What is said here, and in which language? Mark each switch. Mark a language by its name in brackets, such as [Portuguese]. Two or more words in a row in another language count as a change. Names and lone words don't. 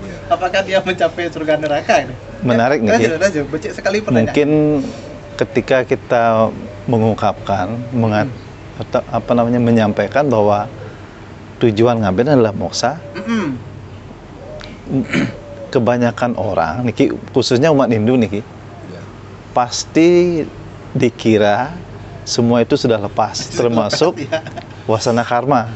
[Indonesian] Apakah dia mencapai surga neraka? Menarik nih. Becik sekali pertanyaan. Mungkin ketika kita mengungkapkan, menyampaikan bahwa tujuan ngaben adalah moksa. Kebanyakan orang niki, khususnya umat Hindu niki, pasti dikira semua itu sudah lepas, termasuk wasana karma.